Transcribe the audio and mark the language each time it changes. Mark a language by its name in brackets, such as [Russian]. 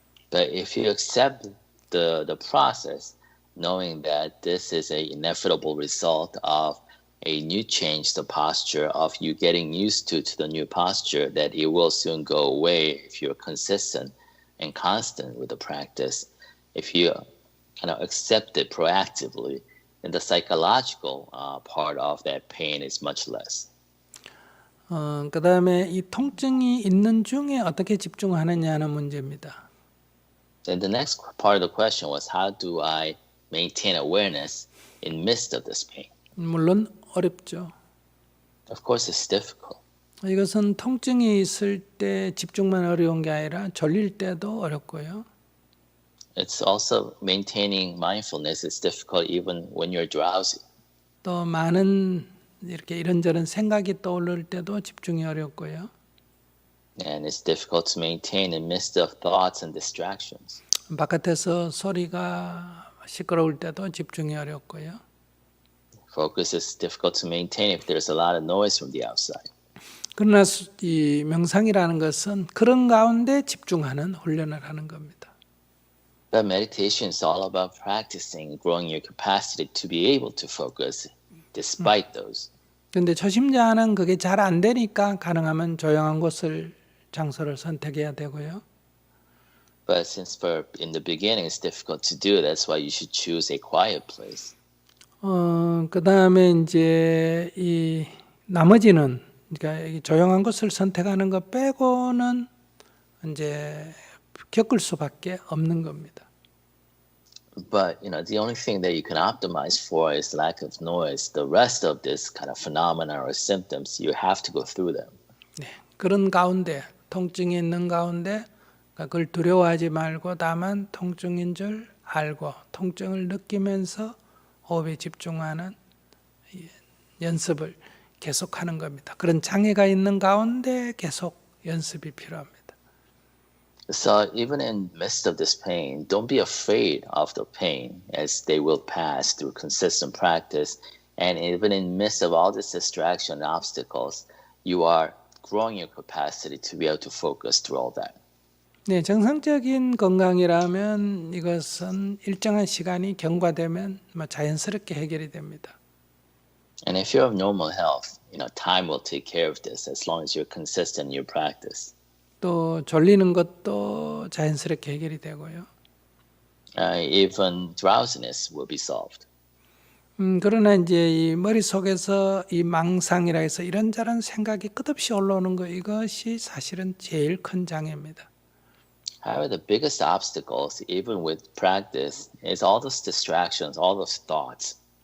[English] But if you accept the process, knowing that this is an inevitable result of a new change, the posture of you getting used to the new posture, that it will soon go away if you're consistent and constant with the practice. If you kind of accept it proactively, then the psychological part of that pain is much less. [Korean] 그 다음에 이 통증이 있는 중에 어떻게 집중하느냐는 문제입니다. [English] Then the next part of the question was, how do I maintain awareness in midst of this pain? [Korean] 물론 어렵죠. [English] Of course, it's difficult. [Korean] 이것은 통증이 있을 때 집중만 어려운 게 아니라 졸릴 때도 어렵고요. [English] It's also maintaining mindfulness is difficult even when you're drowsy. [Korean] 또 많은 이렇게 이런저런 생각이 떠오를 때도 집중이 어렵고요. [English] And it's difficult to maintain in midst of thoughts and distractions. [Korean] 바깥에서 소리가 시끄러울 때도 집중이 어렵고요. [English] Focus is difficult to maintain if there's a lot of noise from the outside. [Korean] 그러나 이 명상이라는 것은 그런 가운데 집중하는 훈련을 하는 겁니다. [English] But meditation is all about practicing, growing your capacity to be able to focus despite those. [Korean] 그런데 초심자는 그게 잘 안 되니까 가능하면 조용한 곳을 장소를 선택해야 되고요. [English] But since in the beginning it's difficult to do, that's why you should choose a quiet place. [Korean] 그 다음에 이제 이 나머지는 그러니까 이 조용한 곳을 선택하는 것 빼고는 이제 겪을 수밖에 없는 겁니다. [English] But the only thing that you can optimize for is lack of noise. The rest of this kind of phenomena or symptoms, you have to go through them. [Korean] 네, 그런 가운데 통증이 있는 가운데 그걸 두려워하지 말고 다만 통증인 줄 알고 통증을 느끼면서 호흡에 집중하는 연습을 계속하는 겁니다. 그런 장애가 있는 가운데 계속 연습이 필요합니다. [English] So even in the midst of this pain, don't be afraid of the pain, as they will pass through consistent practice. And even in the midst of all this distraction and obstacles, you are growing your capacity to be able to focus through all that. [Korean] 네, 정상적인 건강이라면 이것은 일정한 시간이 경과되면 자연스럽게 해결이 됩니다. [English] And if you're of normal health, time will take care of this as long as you're consistent in your practice. [Korean] 또 졸리는 것도 자연스럽게 해결이 되고요. [English] Even drowsiness will be solved. [Korean] 그러나 이제 이 머릿속에서 이 망상이라 해서 이런저런 생각이 끝없이 올라오는 거 이것이 사실은 제일 큰 장애입니다. [English] However, the biggest obstacles, even with practice, is all those distractions, all those thoughts.